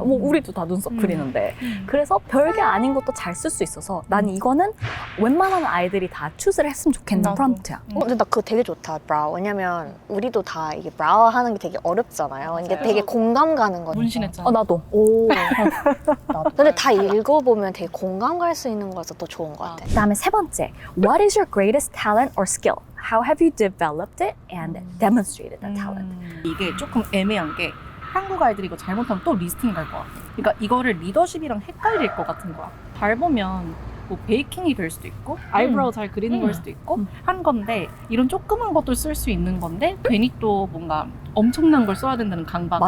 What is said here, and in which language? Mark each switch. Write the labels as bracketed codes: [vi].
[ko] 뭐 우리도 다 눈썹 그리는데. 그래서 별게 아닌 것도 잘 쓸 수 있어서 나는 이거는 웬만한 아이들이 다 추스를 했으면 좋겠는 프롬프트야. 근데 나 그거 되게 좋다, 브라우. 왜냐면 우리도 다 이게 브라우 하는 게 되게 어렵잖아요. 이게 되게 공감 가는 거니까. 문신했잖아. 나도. 근데 다 읽어보면 되게 공감 갈 수 있는 거라서 더 좋은 것 같아. 그다음에 세 번째, [en] What is your greatest talent or skill? How have you developed it and demonstrated that talent? [ko] 이게 조금 애매한 게 한국 아이들이 이거 잘못하면 또 리스팅이 갈 것 같아. 그러니까 이거를 리더십이랑 헷갈릴 것 같은 거야. 잘 보면 뭐 베이킹이 될 수도 있고 아이브로우 잘 그리는 걸 수도 있고 한 건데 이런 조그만 것도 쓸 수 있는 건데 괜히 또 뭔가 엄청난 걸 써야 된다는 강박에